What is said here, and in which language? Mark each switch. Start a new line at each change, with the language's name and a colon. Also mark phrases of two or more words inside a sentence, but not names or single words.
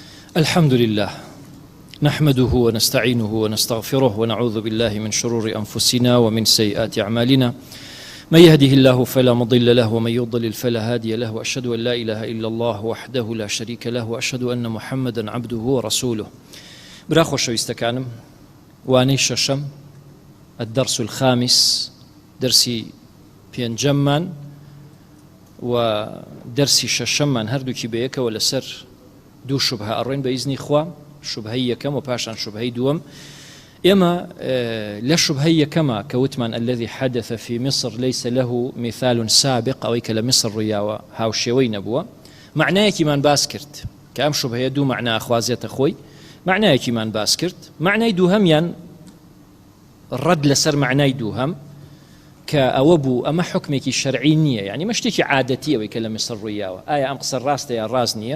Arabic: الحمد لله نحمده ونستعينه ونستغفره ونعوذ بالله من شرور أنفسنا ومن سيئات أعمالنا من يهده الله فلا مضل له ومن يضلل فلا هادي له وأشهد أن لا إله إلا الله وحده لا شريك له وأشهد أن محمدا عبده ورسوله.
Central Kurdish: برا خۆشەویستەکانم، وانەی شەشەم
Arabic: الدرس الخامس
Central Kurdish: درسي پێنجەممان و درسي شەشەممان هەردووکی بەیەکەوە لەسەر دوو شوبهە ئەڕۆین بە ئیزنی خوا، شوبهەی یەکەم و پاشان شوبهەی دووەم. ئێمە لە شوبهەی یەکەمە کە وتمان
Arabic: الذي حدث في مصر ليس له مثال سابق،
Central Kurdish: ئەوەی کە لە میسر ڕوویاوە هاوشێوەی نەبووە، معنایەکیمان باس کرد کە ئەم شوبهەیە دوو معنای خوازێتە خۆی، معنایەکیمان باس کرد. معنای دووهەمیان ڕەد لەسەر معنای دووهەم کە ئەوە بوو ئەمە حکمێکی شەرعی نییە، یعنی مە شتێکی عادەتیەوەی کە لە میسر ڕوویاوە، ئایا ئەم قسە ڕاستە یا ڕاست نییە.